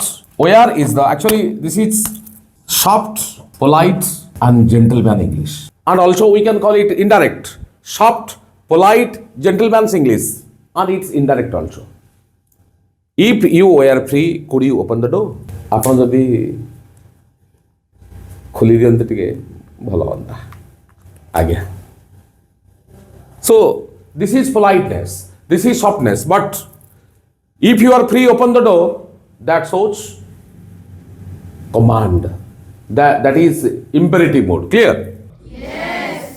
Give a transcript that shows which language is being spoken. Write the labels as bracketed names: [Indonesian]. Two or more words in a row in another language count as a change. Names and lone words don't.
[English] Where is the, actually this is soft, polite and gentleman English. And also we can call it indirect. Soft, polite, gentleman's English. And it's indirect also. If you were free, could you open the door? [Odia] ଆପଣ ଯଦି ଖୋଲି ଦିଅନ୍ତେ ଟିକେ ଭଲ ହୁଅନ୍ତା. [English] Again. So this is politeness, this is softness, but if you are free, open the door, that shows command. That is imperative mode. Clear? Yes.